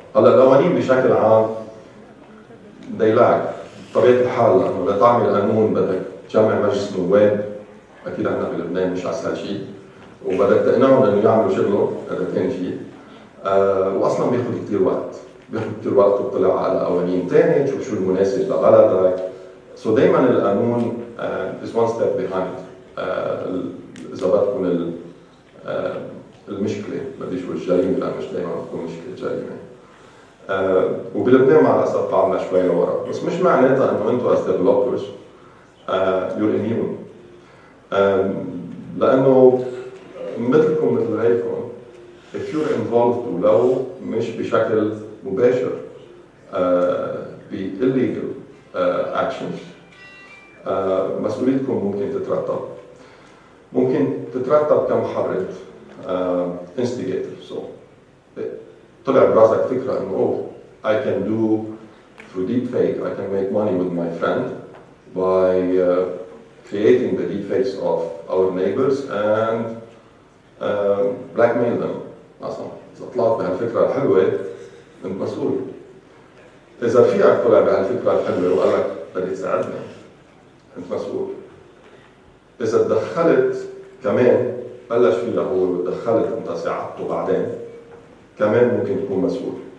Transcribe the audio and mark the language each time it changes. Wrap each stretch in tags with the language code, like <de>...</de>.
<ar>هلا القوانين بشكل عام they lack بطبيعه الحال، لانه لتعمل قانون بدك تجمع مجلس نواب، اكيد احنا بلبنان مش اسهل شيء، وبدك تقنعهم انه يعملوا شغلهم، هذا ثاني شيء. واصلا بياخذ كثير وقت تطلع على قوانين ثانيه، تشوف شو المناسب لبلدك.</ar> <en>So دائما القانون is one step behind.</en> <ar>اذا بدكم المشكله، بدي شو الجريمه، لا مش دائما بتكون مشكله جريمه. وبلبنان مع الاسف قعدنا شوي لورا، بس مش معناتها انه انتم as developers you're immune. لانه مثلكم مثل غيركم if you're involved ولو مش بشكل مباشر</ar> <en>ب illegal actions مسؤوليتكم ممكن تترتب كمحرض instigator. So طلع براسك فكرة إنه I can do through deepfake, I can make money with my friend by creating the deepfakes of our neighbors and blackmail them.</en> <ar>مثلا إذا طلعت بهالفكرة الحلوة أنت مسؤول. إذا رفيقك طلع بهالفكرة الحلوة وقال لك بدك تساعدني أنت مسؤول. إذا تدخلت كمان بلش فيها هو ودخلت أنت ساعدته بعدين كمان ممكن تكون مسؤول.</ar>